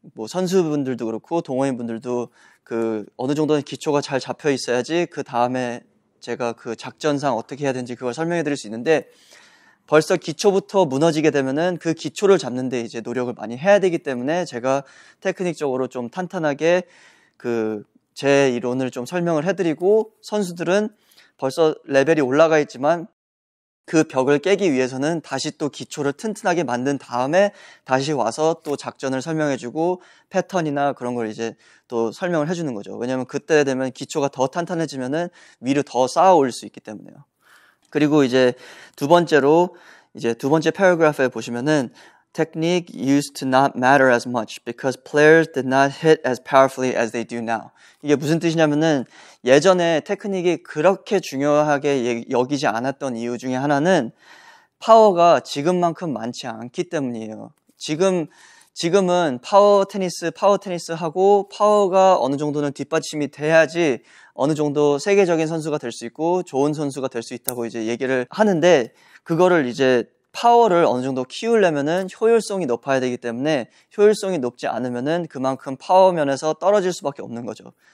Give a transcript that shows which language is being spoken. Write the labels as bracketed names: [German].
[Korean] 뭐 선수분들도 그렇고 동호인분들도 그 어느 정도는 기초가 잘 잡혀 있어야지 그 다음에 제가 그 작전상 어떻게 해야 되는지 그걸 설명해 드릴 수 있는데, 벌써 기초부터 무너지게 되면은 그 기초를 잡는데 이제 노력을 많이 해야 되기 때문에 제가 테크닉적으로 좀 탄탄하게 그 제 이론을 좀 설명을 해드리고, 선수들은 벌써 레벨이 올라가 있지만 그 벽을 깨기 위해서는 다시 또 기초를 튼튼하게 만든 다음에 다시 와서 또 작전을 설명해주고 패턴이나 그런 걸 이제 또 설명을 해주는 거죠. 왜냐하면 그때 되면 기초가 더 탄탄해지면은 위로 더 쌓아 올릴 수 있기 때문에요. 그리고 이제 두 번째 패러그래프에 보시면은 [English] technique used to not matter as much because players did not hit as powerfully as they do now. [Korean] 이게 무슨 뜻이냐면은, 예전에 테크닉이 그렇게 중요하게 여기지 않았던 이유 중에 하나는 파워가 지금만큼 많지 않기 때문이에요. 지금은 파워 테니스 하고 파워가 어느 정도는 뒷받침이 돼야지 어느 정도 세계적인 선수가 될 수 있고 좋은 선수가 될 수 있다고 이제 얘기를 하는데, 그거를 이제 파워를 어느 정도 키우려면은 효율성이 높아야 되기 때문에, 효율성이 높지 않으면은 그만큼 파워 면에서 떨어질 수밖에 없는 거죠.